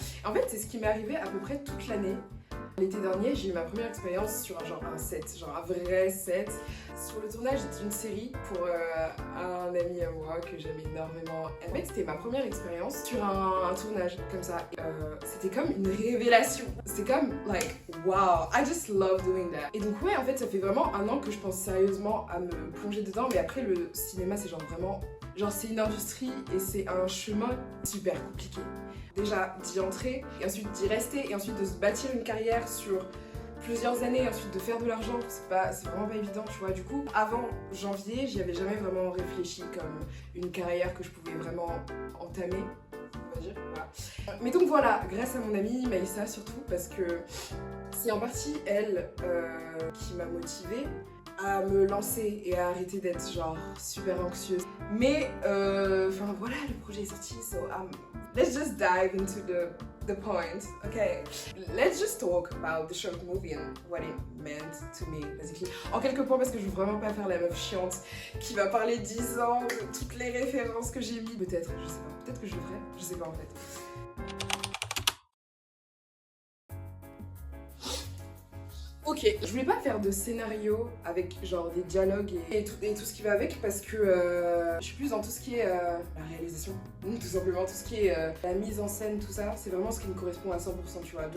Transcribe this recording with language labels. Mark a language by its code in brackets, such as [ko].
[fr] Et en fait, c'est ce qui m'est arrivé à peu près toute l'année. L'été dernier, j'ai eu ma première expérience sur un set, genre un vrai set, sur le tournage d'une série pour un ami à moi que j'aime énormément. En fait, c'était ma première expérience sur un tournage comme ça. C'était comme une révélation. C'est comme, [en] like, wow, I just love doing that. [fr] Et donc ouais, en fait, ça fait vraiment un an que je pense sérieusement à me plonger dedans, mais après, le cinéma, c'est genre vraiment... Genre c'est une industrie et c'est un chemin super compliqué. Déjà d'y entrer, et ensuite d'y rester, et ensuite de se bâtir une carrière sur plusieurs années, et ensuite de faire de l'argent, c'est vraiment pas évident, tu vois. Du coup, avant janvier, j'y avais jamais vraiment réfléchi comme une carrière que je pouvais vraiment entamer, on va dire, voilà. Mais donc voilà, grâce à mon amie Maïssa surtout, parce que c'est en partie elle qui m'a motivée à me lancer et à arrêter d'être genre super anxieuse. Mais enfin voilà, le projet est sorti, [en] so let's just dive into the point, okay? Let's just talk about the short movie and what it meant to me, basically. [fr] En quelques points, parce que je veux vraiment pas faire la meuf chiante qui va parler 10 ans de toutes les références que j'ai mis. Peut-être, je sais pas, peut-être que je le ferai, je sais pas en fait. Ok, je voulais pas faire de scénario avec genre des dialogues et tout ce qui va avec parce que je suis plus dans tout ce qui est la réalisation, tout simplement tout ce qui est la mise en scène, tout ça, c'est vraiment ce qui me correspond à 100%, tu vois.